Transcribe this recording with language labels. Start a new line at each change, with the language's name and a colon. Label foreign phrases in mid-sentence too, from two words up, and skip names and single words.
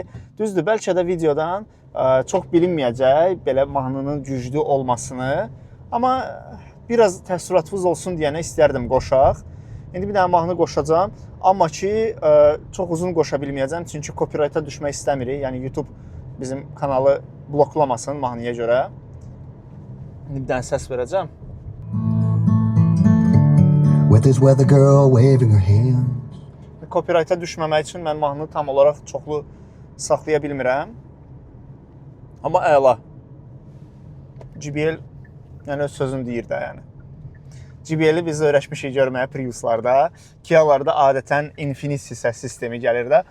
Azerbaijani: Düzdür, bəlkə də videodan çox bilinməyəcək belə mahnının güclü olmasını, amma biraz təəssüratınız olsun deyənə istərdim qoşaq. İndi bir dənə mahnı qoşacağam, amma ki çox uzun qoşa bilməyəcəm, çünki copyright-a düşmək istəmirik. Yəni YouTube bizim kanalı bloklamasın mahnıya görə. İndi bir dənə səs verəcəm.
English: with his weather girl waving her hand.
Azerbaijani: Copyright-a düşməmək üçün mən mahnını tam olaraq çoxlu saxlaya bilmirəm. Amma əla. JBL yəni öz sözüm deyir də yəni. JBL-i biz öyrəşmişik görməyə Prius'larda, Kia'larda adətən Infinity səs sistemi gəlir də.